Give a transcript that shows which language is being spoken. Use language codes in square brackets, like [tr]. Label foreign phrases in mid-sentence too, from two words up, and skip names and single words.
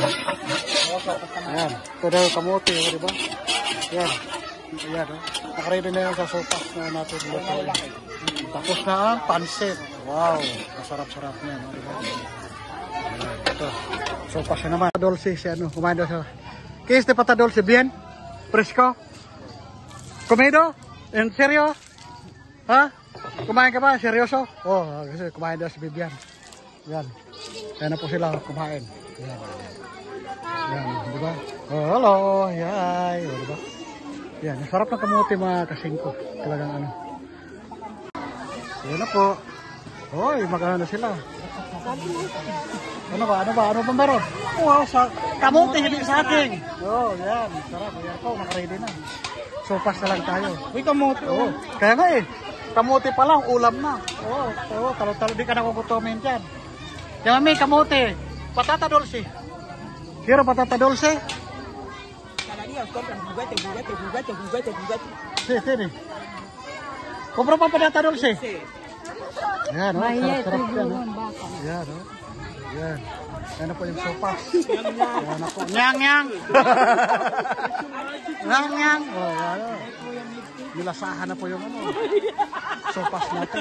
[tl] Ayan. Ito na yung kamuti, oh, di ba? Ayan. Ayan, oh. Nakaready na yan sa sopas na natin. Tapos na ang pansit. Wow. Masarap-sarap niya, no? Diba? Ayan. Ito. Sopas na naman. Dulce, kumain daw siya. [es] ¿Qué es de pata dulce? ¿Bien? ¿Fresco? ¿Comido? ¿En serio? ¿Ha? [tl] Kumain ka ba? Seryoso? Oh, kasi kumain daw si Bibian. Yan. Ayan na po sila kumain. Yan. Yan, di ba? Oh, hello. Yay. Oh, di ba? Yan. Sarap ng kamuti mga kasingko. Talagang ano. Yan na po. Hoy, magano na sila. Ano ba meron? Wow, sa kamuti, hindi sa akin. Oh, yan. Sarap. Yan po, nakaready na. Sopas na lang tayo. Uy, kamuti. Oh, kaya nga eh. Kamuti pa lang, ulam na. Oo, talo-talo. Di ka nakukutumin dyan. Yan, mami, kamuti. [es] Patata dulce. Quiero patata dulce. Sí. Compro pa patata dulce. [tl] Yan, oh. Sarap-sarap yan, oh. Yan, oh. Yan. Yan na po yung sopas. Yan na po. Nyang. Nyang. Oh, yan, oh. Nilasahan na po yung sopas natin.